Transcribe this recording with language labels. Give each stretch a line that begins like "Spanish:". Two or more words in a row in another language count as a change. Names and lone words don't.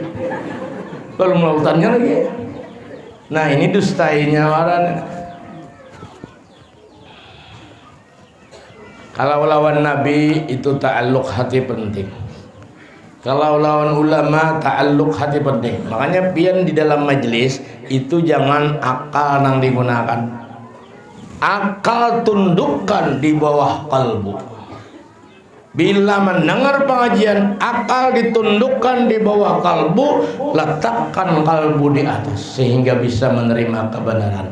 Indonesian: Belum lautannya lagi.
Banjar: Nah ini dustainya waran. Kalau lawan Nabi itu ta'alluq hati penting. Kalau lawan ulama ta'alluq hati penting. Makanya pian di dalam majelis itu jangan akal yang digunakan.
Indonesian: Akal tundukkan di bawah kalbu. Bila mendengar pengajian, akal ditundukkan di bawah kalbu, letakkan kalbu di atas sehingga bisa menerima kebenaran.